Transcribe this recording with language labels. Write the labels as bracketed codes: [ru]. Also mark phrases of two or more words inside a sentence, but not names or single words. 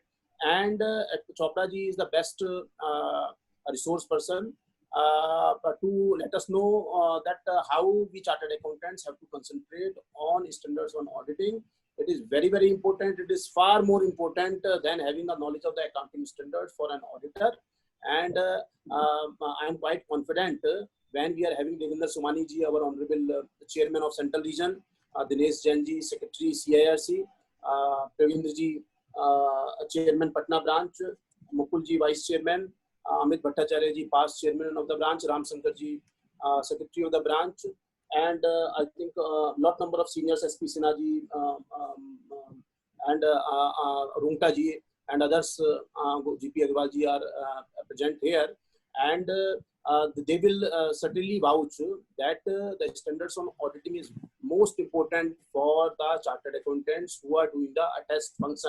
[en] And Chopra ji is the best resource person to let us know that how we chartered accountants have to concentrate on standards on auditing. It is very important. It is far more important than having a knowledge of the accounting standards for an auditor. And I am quite confident when we are having Devendra Somani ji, our honorable chairman of Central Region, Dinesh Jain ji, secretary CIRC, Pravindra ji, chairman Patna branch, Mukul ji, vice chairman, Amit Bhattacharya ji, past chairman of the branch, Ram Shankar ji, secretary of the branch, and I think lot number of seniors, SP Sinha ji, and Rungta ji, and others, GP Agarwal ji are present here, and they will certainly vouch that the standards on auditing is most important for the chartered accountants who are doing the attest function.